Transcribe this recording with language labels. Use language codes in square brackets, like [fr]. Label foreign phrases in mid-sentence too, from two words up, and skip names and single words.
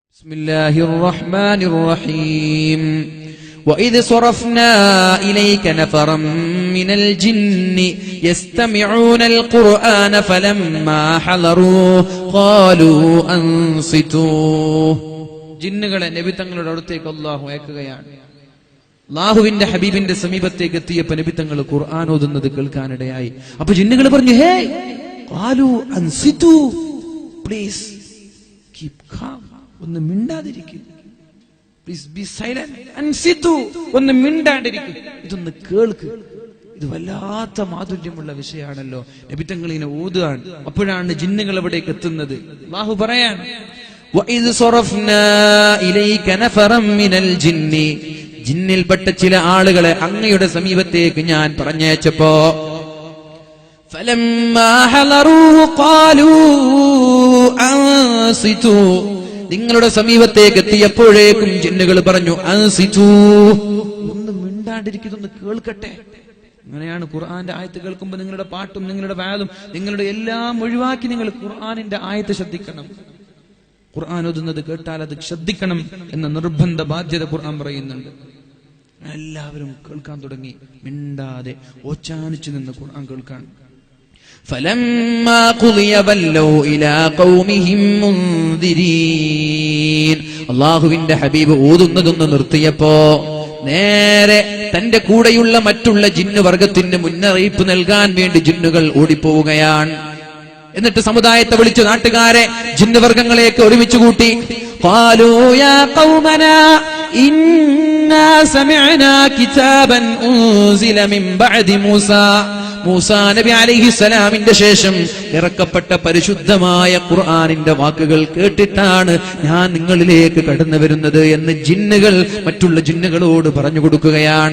[ar] بسم الله الرحمن الرحيم وَإِذْ صَرَفْنَا إِلَيْكَ نَفَرًا مِنَ الْجِنِّ يَسْتَمِعُونَ الْقُرْآنَ فَلَمَّا حَضَرُوهُ قَالُوا أَنصِتُوا. [ml] ജിന്നുകളെ നബി തങ്ങളുടെ അടുത്തേക്ക് അല്ലാഹു അയക്കുകയാണ്. അല്ലാഹുവിന്റെ ഹബീബിന്റെ സമീപത്തേക്ക് എത്തിയപ്പോൾ നബി തങ്ങൾ ഖുർആൻ ഓതുന്നത് കേൾക്കാനിടയായി. അപ്പോൾ ജിന്നുകൾ പറഞ്ഞു, ഹേ [ar] قالوا أنصتوا, [en] please keep calm, [ml] ഒന്ന് മിണ്ടാതിരിക്കുക, [en] please be silent, [ml] അൻസിതു, ഒന്ന് മിണ്ടാണ്ടിരിക്കുക, ഇതൊന്ന് കേൾക്ക്. ഇത് വല്ലാത്ത മാധുര്യമുള്ള വിഷയമാണല്ലോ. നബി തങ്ങൾ ഇങ്ങനെ ഓതുകയാണ്. അപ്പോഴാണ് ജിന്നുകൾ അവിടേക്ക് എത്തുന്നത്. അല്ലാഹു പറയാൻ, [ar] وَإِذْ صَرَفْنَا إِلَيْكَ نَفَرًا مِنَ الْجِنِّ, [ml] ജിന്നിൽപ്പെട്ട ചില ആളുകളെ അങ്ങയുടെ സമീപത്തേക്ക് ഞാൻ പറഞ്ഞയച്ചപ്പോ [ar] فَلَمَّا حَضَرُوهُ قَالُوا أَنصِتُوا, [ml] നിങ്ങളുടെ സമീപത്തേക്ക് എത്തിയപ്പോഴേക്കും ജിന്നുകൾ പറഞ്ഞു അൻസിതു, ഒന്ന് മിണ്ടാണ്ടിരിക്കുന്നൊന്ന് കേൾക്കട്ടെ. അങ്ങനെയാണ് ഖുർആന്റെ ആയത്ത് കേൾക്കുമ്പോൾ നിങ്ങളുടെ പാട്ടും നിങ്ങളുടെ വാദും നിങ്ങളുടെ എല്ലാം ഒഴിവാക്കി നിങ്ങൾ ഖുർആനിന്റെ ആയത്ത് ശ്രദ്ധിക്കണം. ഖുർആൻ ഓതുന്നത് കേട്ടാൽ അത് ശ്രദ്ധിക്കണം എന്ന നിർബന്ധ ബാധ്യത ഖുർആൻ പറയുന്നുണ്ട്. എല്ലാവരും കേൾക്കാൻ തുടങ്ങി, മിണ്ടാതെ ഓച്ചാനിച്ചു നിന്ന് ഖുർആൻ കേൾക്കാൻ. [ar] فَلَمَّا قُضِيَ وَلَّوْا إِلَى قَوْمِهِمْ مُنذِرِينَ. [ml] അല്ലാഹുവിന്റെ ഹബീബ് ഓതുന്നതൊന്ന് നിർത്തിയപ്പോ നേരെ തന്റെ കൂടെയുള്ള മറ്റുള്ള ജിന്നു വർഗത്തിന് മുന്നറിയിപ്പ് നൽകാൻ വേണ്ടി ജിന്നുകൾ ഓടിപ്പോവുകയാണ്. എന്നിട്ട് സമുദായത്തെ വിളിച്ചു, നാട്ടുകാരെ, ജിന്നുവർഗങ്ങളെയൊക്കെ ഒരുമിച്ച് കൂട്ടി. [ar] قالوا يا قومنا إنا سمعنا كتابا أنزل من بعد موسى, [ml] മൂസാ നബി അലൈഹിസ്സലാമിന്റെ ശേഷം ഇറക്കപ്പെട്ട പരിശുദ്ധമായ ഖുർആനിന്റെ വാക്കുകൾ കേട്ടിട്ടാണ് ഞാൻ നിങ്ങളിലേക്ക് കടന്നു വരുന്നത് എന്ന് ജിന്നുകൾ മറ്റുള്ള ജിന്നുകളോട് പറഞ്ഞു കൊടുക്കുകയാണ്.